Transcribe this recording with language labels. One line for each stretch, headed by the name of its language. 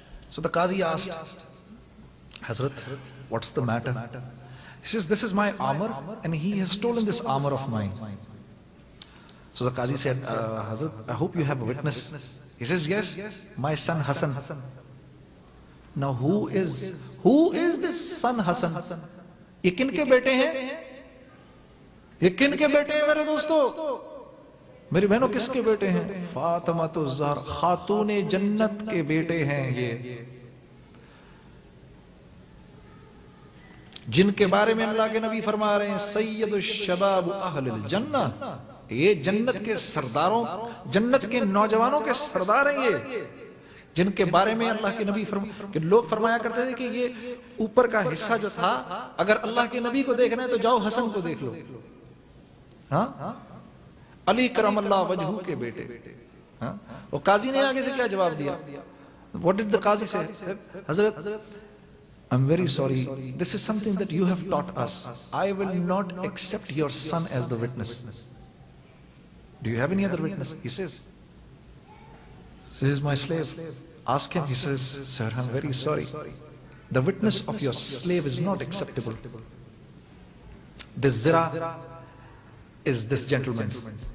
English: So the Qazi asked, Hazrat, what's the matter? He says, this is my armor and he has stolen this armor of mine. So the Qazi said, Hazrat, I hope you have a witness. He says, yes, my son Hassan. Now who is this son Hassan?
Urdu: یہ کن کے بیٹے ہیں؟ یہ کن کے بیٹے ہیں میرے دوستو؟ میری بہنوں کس کے بیٹے ہیں؟ فاطمہ الزہرا خاتون جنت کے بیٹے ہیں یہ، جن کے بارے میں اللہ کے نبی فرما رہے ہیں سید الشباب اہل الجنہ، یہ جنت کے سرداروں، جنت کے نوجوانوں کے سردار ہیں یہ، جن کے بارے میں اللہ کے نبی کہ لوگ فرمایا کرتے تھے کہ یہ اوپر کا حصہ جو تھا اگر اللہ کے نبی کو دیکھنا ہے تو جاؤ حسن کو دیکھ لو. ہاں علی کرم اللہ وجہہ کے بیٹے. وہ قاضی نے آگے سے کیا جواب دیا؟
English: What did the Qazi say? Hazrat, I'm very sorry. This is something that you have taught us. I will not accept your son as the witness. Do you have any other witness? He says, this is my slave. Ask him. He says, sir, I'm very sorry. The witness of your slave is not acceptable. This zira is this gentleman's.